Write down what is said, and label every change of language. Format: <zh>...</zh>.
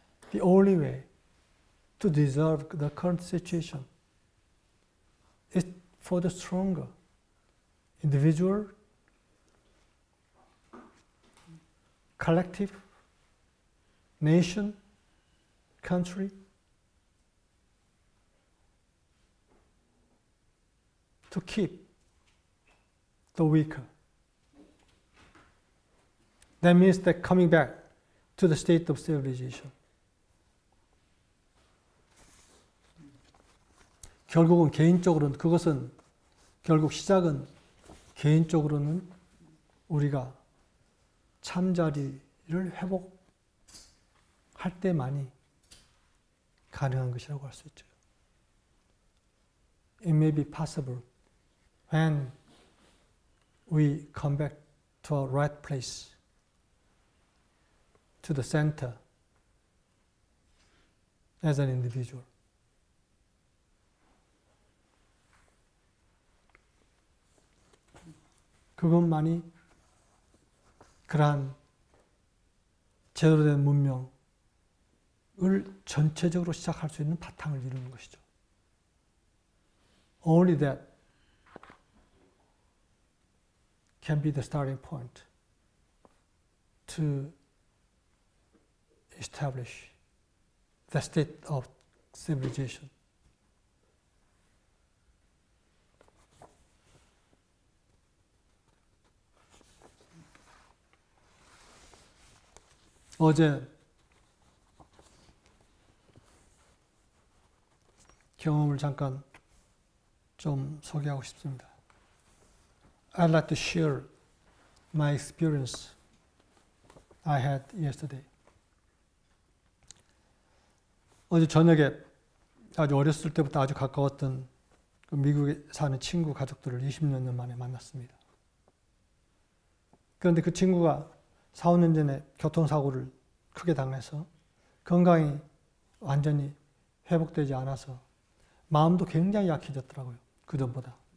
<en>The only way to dissolve the current situation is for the stronger individual, collective, nation, country, to keep the weaker. That means that coming back to the state of civilization.</en> <ko>결국은 개인적으로는 결국 시작은 개인적으로는 우리가 참자리를 회복할 때만이 가능한 것이라고 할 수 있죠.</ko> <en>It may be possible when we come back to our right place, to the center as an individual.</en> <ko>그것만이 그러한 제대로 된 문명을 전체적으로 시작할 수 있는 바탕을 이루는 것이죠.</ko> <en>Only that can be the starting point to establish the state of civilization.</en> <ko>어제 경험을 잠깐 좀 소개하고 싶습니다.</ko> <en>I'd like to share my experience I had yesterday.</en> <ko>어제 저녁에 아주 어렸을 때부터 아주 가까웠던 그 미국에 사는 친구 가족들을 20년 만에 만났습니다. 그런데 그 친구가 4, 5년 전에 교통사고를 크게 당해서 건강이 완전히 회복되지 않아서 마음도 굉장히 약해졌더라고요. 그전보다.</ko>